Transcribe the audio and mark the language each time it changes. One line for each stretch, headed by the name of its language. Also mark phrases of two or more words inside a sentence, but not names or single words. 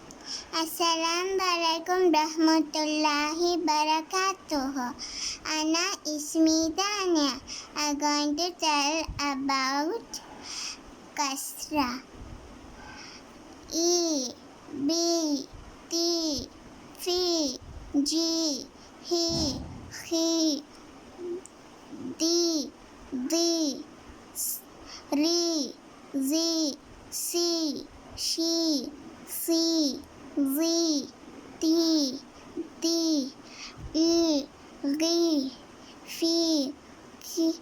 Arabic: السلام عليكم ورحمة الله وبركاته. أنا اسمي دانيا.
English: I'm going to tell about kasra. E, B, T, F, G, H, D, D, R, Z, C, Sh, C, Z, T, T, E, G, F, K,